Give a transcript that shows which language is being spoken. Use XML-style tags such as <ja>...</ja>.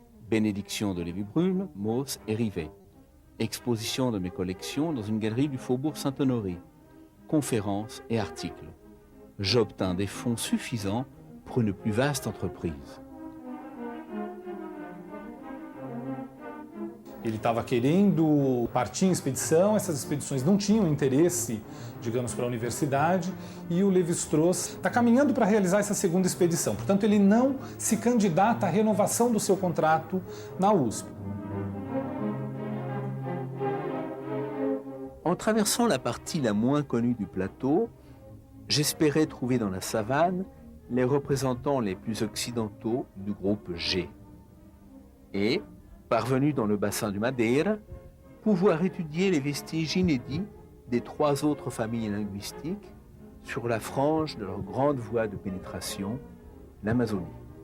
<fr>Bénédiction de Lévi-Bruhl, Mauss et Rivet. Exposition de mes collections dans une galerie du Faubourg Saint-Honoré. Conférences et articles. J'obtins des fonds suffisants pour une plus vaste entreprise.</fr> <pt>Ele estava querendo partir em expedição, essas expedições não tinham interesse, digamos, para a universidade, e o Lévi-Strauss está caminhando para realizar essa segunda expedição. Portanto, ele não se candidata à renovação do seu contrato na USP.</pt> <fr>En traversant la partie la moins connue du plateau, j'espérais trouver dans la savane les représentants les plus occidentaux du groupe G. Et, parvenu dans le bassin du Madeira, pouvoir étudier les vestiges inédits des 3 autres familles linguistiques sur la frange de leur grande voie de pénétration, l'Amazonie.</fr>